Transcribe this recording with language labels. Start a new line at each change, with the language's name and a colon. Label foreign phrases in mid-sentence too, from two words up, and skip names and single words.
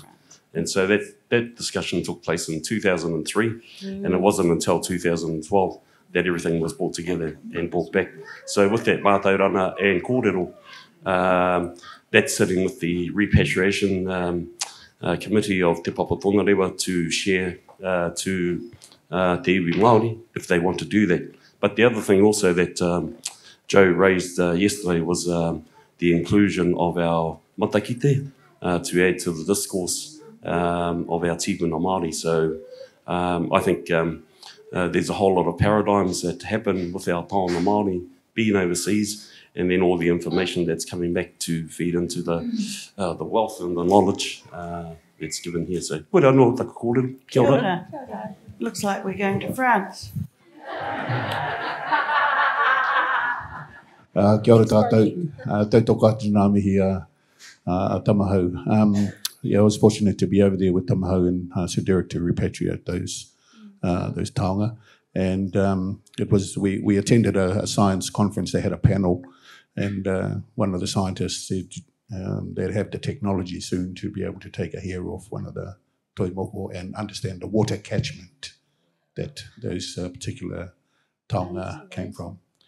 English: And so that discussion took place in 2003, and it wasn't until 2012 that everything was brought together and brought back. So with that mātauranga and kōrero, that's sitting with the repatriation committee of Te Papa Tongarewa to share to
Māori: te iwi Māori
English: if they want to do that. But the other thing also that Joe raised yesterday was the inclusion of our matakite to add to the discourse of our
Māori: tipuna Māori.
English: So I think there's a whole lot of paradigms that happen with our
Māori: taonga Māori
English: being overseas, and then all the information that's coming back to feed into the wealth and the knowledge that's given here. So,
Māori: kia ora. Kia ora.
English: Looks like we're going to France.
Māori: Kia ora tātou. Tautoko atu nā mihi a Tamahau.
English: Yeah, I was fortunate to be over there with Tamahau and Sir Derek to repatriate those taonga. And it was we attended a science conference. They had a panel, and one of the scientists said they'd have the technology soon to be able to take a hair off one of the toimoko and understand the water catchment that those particular taonga came from.